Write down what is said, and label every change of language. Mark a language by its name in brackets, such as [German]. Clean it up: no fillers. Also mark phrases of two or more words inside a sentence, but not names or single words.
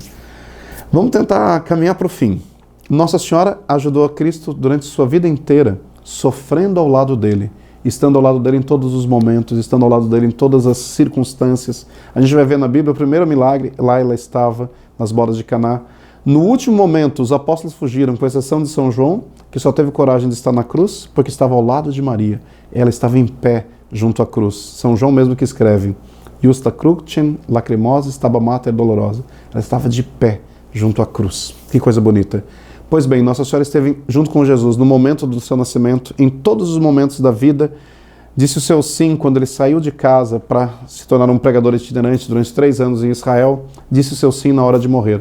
[Portuguese] Vamos tentar caminhar para o fim. Nossa Senhora ajudou a Cristo durante sua vida inteira, sofrendo ao lado dele, estando ao lado dele em todos os momentos, estando ao lado dele em todas as circunstâncias. A gente vai ver na Bíblia o primeiro milagre, lá ela estava, nas bodas de Caná. No último momento, os apóstolos fugiram, com exceção de São João, que só teve coragem de estar na cruz, porque estava ao lado de Maria. Ela estava em pé junto à cruz. São João mesmo que escreve: [Latin] Justa crucem lacrimosa staba mater dolorosa. [Portuguese] Ela estava de pé junto à cruz. Que coisa bonita. Pois bem, Nossa Senhora esteve junto com Jesus no momento do seu nascimento, em todos os momentos da vida, disse o seu sim quando ele saiu de casa para se tornar um pregador itinerante durante 3 anos em Israel, disse o seu sim na hora de morrer.